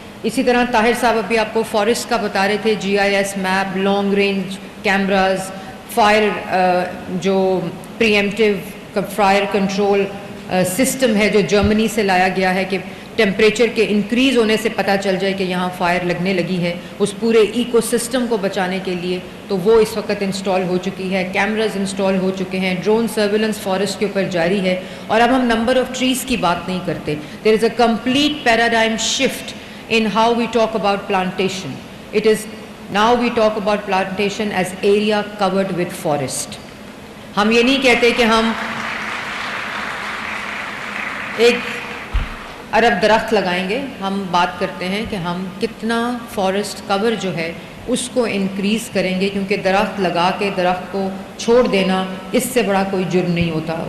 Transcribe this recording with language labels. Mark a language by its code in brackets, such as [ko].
[ur] اسی طرح طاہر صاحب ابھی آپ کو فارسٹ کا بتا رہے تھے، GIS map, long range cameras, fire جو پریمپٹیو فائر کنٹرول سسٹم ہے جو جرمنی سے لایا گیا ہے کہ ٹیمپریچر کے انکریز ہونے سے پتہ چل جائے کہ یہاں فائر لگنے لگی ہے، اس پورے ایکو سسٹم کو بچانے کے لیے، تو وہ اس وقت انسٹال ہو چکی ہے. کیمراز انسٹال ہو چکے ہیں، ڈرون سرویلنس فارسٹ کے اوپر جاری ہے. اور اب ہم [en] number of trees [ur] کی بات نہیں کرتے. [en] There is a complete paradigm shift in how we talk about plantation. It is now we talk about plantation as area covered with forest. [ur] ہم یہ نہیں کہتے کہ ہم 1 ارب درخت لگائیں گے، ہم بات کرتے ہیں کہ ہم کتنا فارسٹ کور جو ہے اس کو انکریز کریں گے، کیونکہ درخت لگا کے درخت کو چھوڑ دینا اس سے بڑا کوئی جرم نہیں ہوتا.